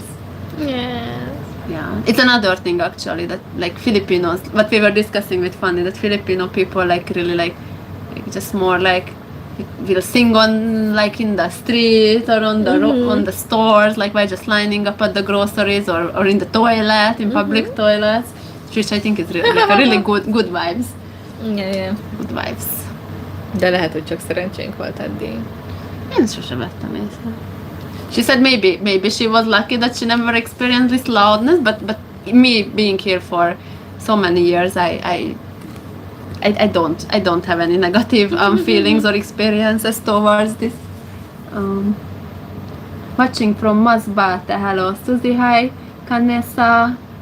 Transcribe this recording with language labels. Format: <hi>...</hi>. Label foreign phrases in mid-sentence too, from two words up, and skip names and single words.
<en>Yeah, it's another thing actually that like Filipinos, what we were discussing with Fanny, that Filipino people like really like just more like will sing on like in the street or on the on the stores, like by just lining up at the groceries or in the toilet, in public toilets, which I think is really, like a really good vibes. Yeah. Good vibes.</en> <hu>De lehet, hogy csak szerencsénk volt eddig. Én sose vettem észre.</hu> <en>She said maybe she was lucky that she never experienced this loudness, but me being here for so many years, I don't have any negative feelings or experiences towards this. Watching from Masbate, hello Susie, hi Canessa.</en>